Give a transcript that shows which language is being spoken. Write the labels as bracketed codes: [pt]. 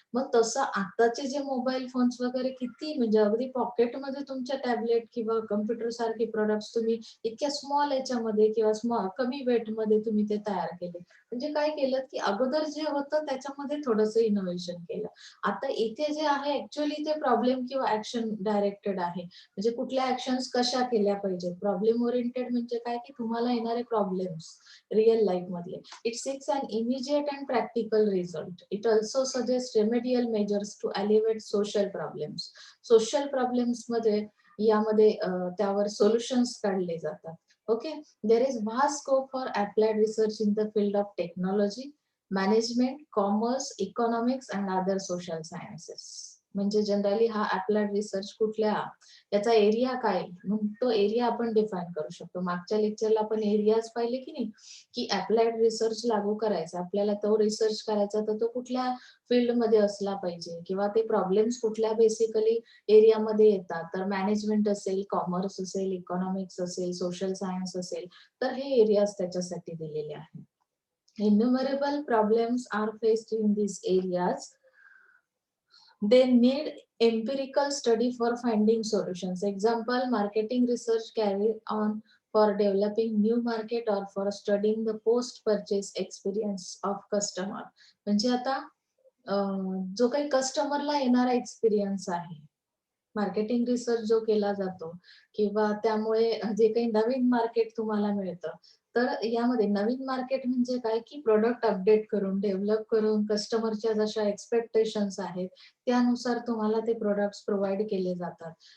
[mr] मग तसं आताचे जे मोबाईल फोन्स वगैरे किती, म्हणजे अगदी पॉकेटमध्ये तुमच्या टॅबलेट किंवा कम्प्युटर सारखे प्रोडक्ट्स तुम्ही इतक्या स्मॉल याच्यामध्ये किंवा कमी वेटमध्ये तुम्ही ते तयार केले. म्हणजे काय केलं की अगोदर जे होतं त्याच्यामध्ये थोडंसं इनोव्हेशन केलं. आता इथे जे आहे ऍक्च्युअली ते प्रॉब्लेम किंवा ऍक्शन डायरेक्टेड आहे. म्हणजे कुठल्या ऍक्शन्स कशा केल्या पाहिजेत. प्रॉब्लेम ओरिएंटेड म्हणजे काय की तुम्हाला येणारे प्रॉब्लेम्स रिअल लाईफ मधले. [en] It seeks an immediate and practical result. It also suggests remedial measures to alleviate social problems. [mr] Social problems मध्ये यामध्ये त्यावर सोल्युशन्स काढले जातात. Okay. [en] There is vast scope for applied research in the field of technology, management, commerce, economics and other social sciences. [mr] म्हणजे generally हा applied research कुठल्या, त्याचा area काय, मग तो एरिया आपण डिफाईन करू शकतो. मागच्या लेक्चरला आपण एरियाज पाहिले की नाही, की अप्लाइड रिसर्च लागू करायचा, आपल्याला तो रिसर्च करायचा, तर तो कुठल्या फील्डमध्ये असला पाहिजे, किंवा ते प्रॉब्लेम्स कुठल्या बेसिकली एरियामध्ये येतात. तर मॅनेजमेंट असेल, कॉमर्स असेल, इकॉनॉमिक्स असेल, सोशल सायन्स असेल, तर हे एरियाज त्याच्यासाठी दिलेले आहेत. [en] Innumerable problems are faced in these areas. They need empirical study for finding solutions. Example, marketing research carried on for developing new market or for studying the post purchase experience of customer. [mr] म्हणजे आता जो काही कस्टमरला येणारा experience आहे, marketing research जो केला जातो किंवा त्यामुळे जे काही नवीन मार्केट तुम्हाला मिळतं. तर यामध्ये नवीन मार्केट म्हणजे काय, की प्रॉडक्ट अपडेट करून, डेव्हलप करून कस्टमरच्या जशा एक्स्पेक्टेशन्स आहेत, त्यानुसार तुम्हाला ते प्रॉडक्ट्स प्रोव्हाईड केले जातात.